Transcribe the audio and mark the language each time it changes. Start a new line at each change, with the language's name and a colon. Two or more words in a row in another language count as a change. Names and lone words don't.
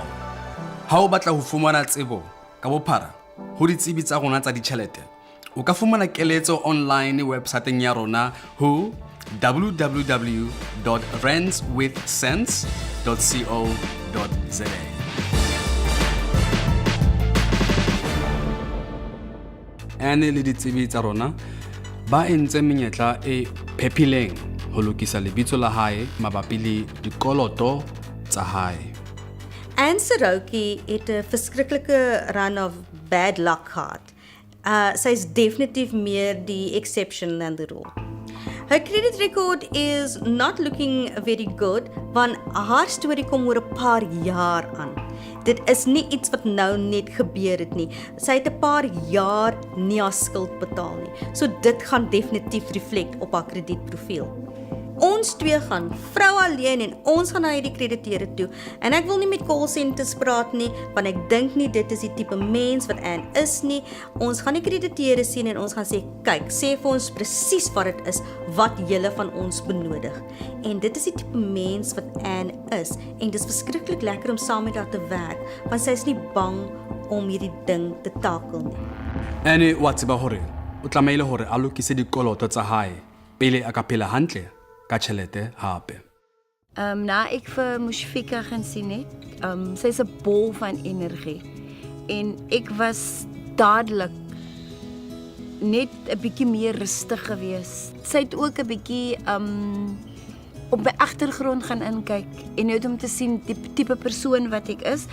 Southern Sotho: Ha o batla ho fumana tsebo ka bophara ho ditsebi tsa rona tsa ditjhelete, o ka fumana keletso online websiteng ya rona ho www.randswithsense.co.za. Ane le ditsebi tsa rona ba entse menyetla e phepileng ho lokisa lebitso la hae mabapi le dikoloto tsa hae.
Afrikaans: En Siroky het 'n verskriklike
English: run of bad luck
Afrikaans: gehad. Sy is definitief meer die
English: exception than the rule. Her credit record is not looking very good,
Afrikaans: want haar storie kom oor 'n paar jaar aan. Dit is nie iets wat nou net gebeur het nie. Sy het 'n paar jaar nie haar skuld betaal nie. So dit gaan definitief reflect op haar kredietprofiel. Ons twee gaan, vrou alleen, en ons gaan na hierdie krediteure toe. En ek wil nie met
English: call centers
Afrikaans: praat nie, want ek dink nie dit is die tipe mens wat Anne is nie. Ons gaan die krediteure sien en ons gaan sê, kyk, sê vir ons presies wat dit is wat julle van ons benodig. En dit is die tipe mens wat Anne is. En dit is verskriklik lekker om saam met haar te werk, want sy is nie bang om hierdie ding te takel nie.
Southern Sotho: Ane wa tseba hore o tlameile hore a lokise dikoloto tsa hae pele a ka phela hantle ka tjhelete hape.
Afrikaans: Na ek vir Mushfika gaan sien het, sy's 'n bol van energie. En ek was dadelik net 'n bietjie meer rustig gewees. Sy het ook 'n bietjie op my agtergrond gaan inkyk en net om te sien die tipe persoon wat ek is.